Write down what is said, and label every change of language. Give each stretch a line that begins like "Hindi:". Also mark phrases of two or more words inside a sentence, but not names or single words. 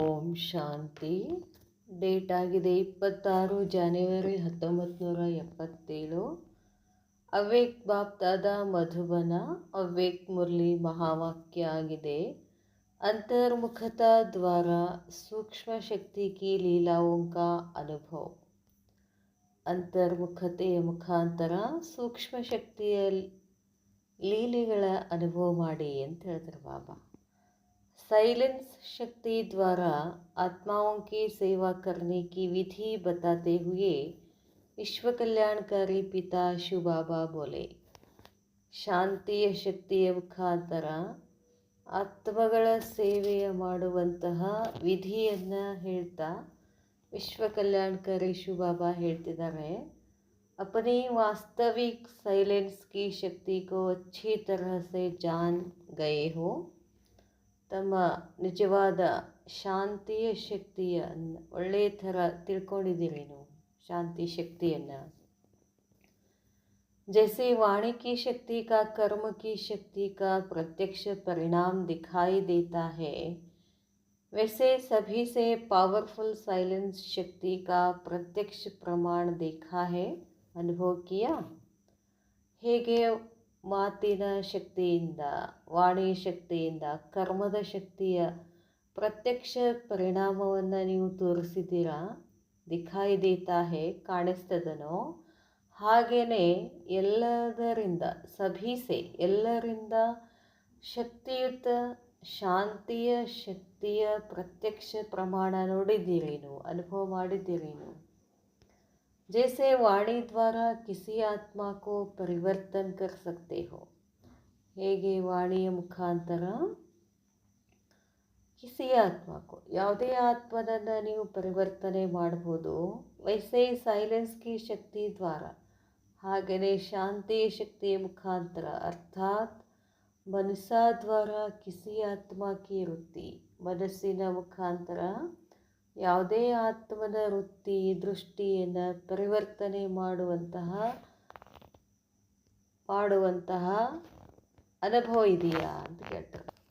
Kannada: ಶಾಂತಿ. ಡೇಟ್ ಆಗಿದೆ 26 ಜನವರಿ 1977. ಅವ್ವೇಕ್ ಬಾಪ್ದಾದ ಮಧುಬನ. ಅವ್ವೇಕ್ ಮುರಳಿ ಮಹಾವಾಕ್ಯ ಆಗಿದೆ,
Hindi: अंतर्मुखता द्वारा सूक्ष्म शक्ति की लीलाओं का अनुभव.
Kannada: ಅಂತರ್ಮುಖತೆಯ ಮುಖಾಂತರ ಸೂಕ್ಷ್ಮ ಶಕ್ತಿಯ ಲೀಲೆಗಳ ಅನುಭವ ಮಾಡಿ ಅಂತ ಹೇಳ್ತಾರೆ ಬಾಬಾ.
Hindi: साइलेंस शक्ति द्वारा आत्माओं की सेवा करने की विधि बताते हुए विश्व कल्याणकारी पिता शिव बाबा बोले.
Kannada: ಶಾಂತಿಯ ಶಕ್ತಿಯ ಮುಖಾಂತರ ಆತ್ಮಗಳ ಸೇವೆಯ ಮಾಡುವಂತಹ ವಿಧಿಯನ್ನು ಹೇಳ್ತಾ ವಿಶ್ವ ಕಲ್ಯಾಣಕಾರಿ ಶಿವ ಬಾಬಾ ಹೇಳ್ತಿದ್ದಾರೆ,
Hindi: अपनी वास्तविक साइलेंस की शक्ति को अच्छी तरह से जान गए हो.
Kannada: ತಮ್ಮ ನಿಜವಾದ ಶಾಂತಿಯ ಶಕ್ತಿಯನ್ನು ಒಳ್ಳೆಯ ಥರ ತಿಳ್ಕೊಂಡಿದ್ದೀರಿ ನೀವು, ಶಾಂತಿ ಶಕ್ತಿಯನ್ನು.
Hindi: जैसे वाणी की शक्ति का कर्म की शक्ति का प्रत्यक्ष परिणाम दिखाई देता है, वैसे सभी से
English: powerful silence
Hindi: शक्ति का प्रत्यक्ष प्रमाण देखा है, अनुभव किया.
Kannada: ಹೇಗೆ ಮಾತಿನ ಶಕ್ತಿಯಿಂದ, ವಾಣಿ ಶಕ್ತಿಯಿಂದ, ಕರ್ಮದ ಶಕ್ತಿಯ ಪ್ರತ್ಯಕ್ಷ ಪರಿಣಾಮವನ್ನು ನೀವು ತೋರಿಸಿದ್ದೀರಾ,
Hindi: दिखाई देता है,
Kannada: ಕಾಣಿಸ್ತದನೋ, ಹಾಗೆಯೇ ಎಲ್ಲದರಿಂದ, ಸಭೀಸೆ ಎಲ್ಲರಿಂದ ಶಕ್ತಿಯುತ ಶಾಂತಿಯ ಶಕ್ತಿಯ ಪ್ರತ್ಯಕ್ಷ ಪ್ರಮಾಣ ನೋಡಿದ್ದೀರೇನು, ಅನುಭವ ಮಾಡಿದ್ದೀರೇನು.
Hindi: जैसे वाणी द्वारा किसी आत्मा को परिवर्तन कर सकते हो,
Kannada: ಹೇಗೆ ವಾಣಿಯ ಮುಖಾಂತರ ಕಿಸಿ ಆತ್ಮಕ್ಕೂ ಯಾವುದೇ ಆತ್ಮನನ್ನು ನೀವು ಪರಿವರ್ತನೆ ಮಾಡ್ಬೋದು.
Hindi: वैसे साइलेंस की शक्ति द्वारा,
Kannada: ಹಾಗೆಯೇ ಶಾಂತಿಯ ಶಕ್ತಿಯ ಮುಖಾಂತರ, ಅರ್ಥಾತ್
Hindi: मनसा द्वारा किसी आत्मा की वृत्ति,
Kannada: ಮನಸ್ಸಿನ ಮುಖಾಂತರ ಯಾವುದೇ ಆತ್ಮನ ವೃತ್ತಿ ದೃಷ್ಟಿಯನ್ನು ಪರಿವರ್ತನೆ ಮಾಡುವಂತಹ ಅನುಭವ ಇದೆಯಾ ಅಂತ ಕೇಳ್ತಾರೆ.